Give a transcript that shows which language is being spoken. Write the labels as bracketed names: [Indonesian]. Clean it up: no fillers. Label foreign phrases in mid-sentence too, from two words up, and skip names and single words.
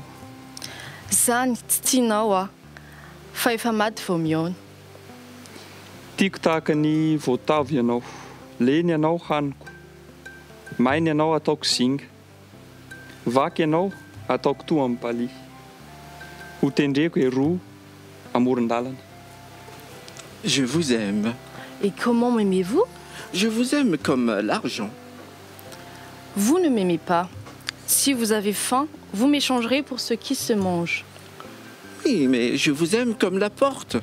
[Malagasy] Zany tsy tianao a. Fa efa maty vao mihaona. Tiako tahaka ny voatavo ianao. Leny ianao haniko. Maina ianao ataoko zinga. Vaky ianao ataoko toa amin'ny palia. Ho tendreko eroa amoron-dalana. [French] Je vous aime. Et comment m'aimez-vous? Je vous aime comme l'argent. Vous ne m'aimez pas. Si vous avez faim, vous m'échangerez pour ce qui se mange. Oui, mais je vous aime comme la porte.